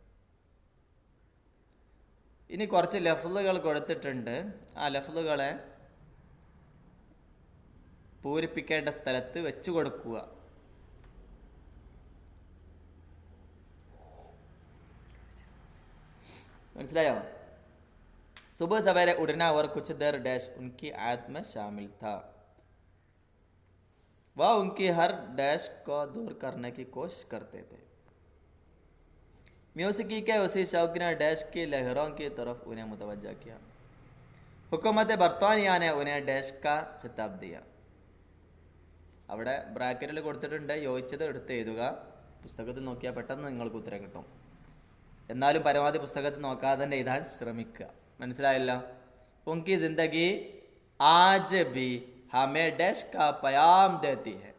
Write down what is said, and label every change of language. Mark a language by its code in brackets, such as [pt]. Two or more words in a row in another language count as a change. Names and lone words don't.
[ml] ഇനി കുറച്ച് ലഫ്ലുകൾ കൊടുത്തിട്ടുണ്ട്. ആ ലഫ്ലുകളെ പൂരിപ്പിക്കേണ്ട സ്ഥലത്ത് വെച്ചു കൊടുക്കുക. മനസ്സിലായോ? [ur] صبح سویرے اٹھنا اور کچھ دیر ڈیش ان کی عادت میں شامل تھا، وہ ان کی ہر ڈیش کو دور کرنے کی کوشش کرتے تھے. موسیقی کے اسی شوق نے ڈیش کی لہروں کی طرف انہیں متوجہ کیا. حکومت برطانیہ نے انہیں ڈیش کا خطاب دیا. [ml] അവിടെ ബ്രാക്കറ്റിൽ കൊടുത്തിട്ടുണ്ട്, യോജിച്ചത് എടുത്ത് എഴുതുക. പുസ്തകത്തിൽ നോക്കിയാൽ പെട്ടെന്ന് നിങ്ങൾക്ക് ഉത്തരം കിട്ടും. എന്നാലും പരമാവധി പുസ്തകത്തിൽ നോക്കാതെ തന്നെ എഴുതാൻ ശ്രമിക്കുക. മനസ്സിലായല്ലോ? [ur] ان کی زندگی آج بھی ہمیں ڈیش کا پیام دیتی ہے.